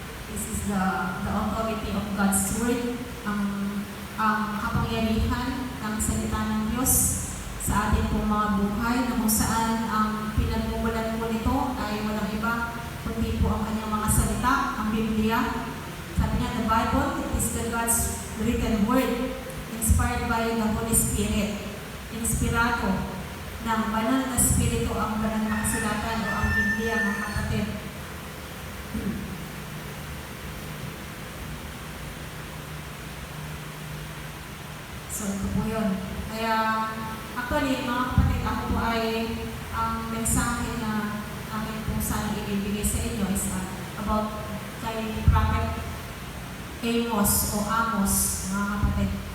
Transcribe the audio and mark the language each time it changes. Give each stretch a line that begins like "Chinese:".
English: This is the authority of God's Word,
Filipino: ang kapangyarihan ng salita ng Diyos sa ating pong mga buhay, na kung saan ang pinagmumulan po nito ay walang iba kundi po ang kanyang mga salita, ang Biblia. Sabi niya,
English: the Bible, it is the God's written word, inspired by the Holy Spirit.
Filipino: Inspirado ng banal na Espiritu ang banal na kasulatan o ang Biblia, mga kapatid. So, ito po yun. Kaya, actually, mga kapatid, ako po ay ang mensahe na akin po sana ibibigay sa inyo is about kay Prophet Amos o Amos, mga kapatid.